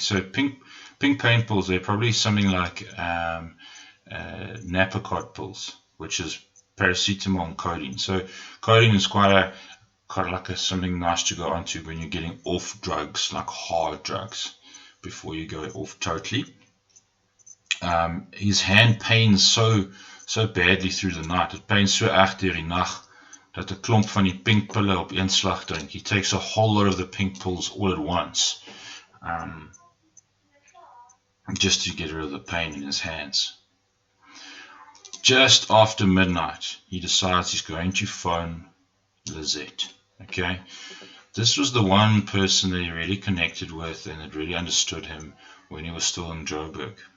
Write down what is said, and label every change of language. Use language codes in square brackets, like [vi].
[en] So pink pain pills, they're probably something like Napocod pills, which is paracetamol and codeine. So codeine is quite like something nice to go onto when you're getting off drugs, like hard drugs, before you go off totally. His hand pains so badly through the night. It pains so [af] erg deur die nag dat 'n klomp van die pink pille op een slag drink. [en] He takes a whole lot of the pink pills all at once, just to get rid of the pain in his hands. Just after midnight, he decides he's going to phone Lizette. Okay, this was the one person that he really connected with and that really understood him when he was still in Joburg.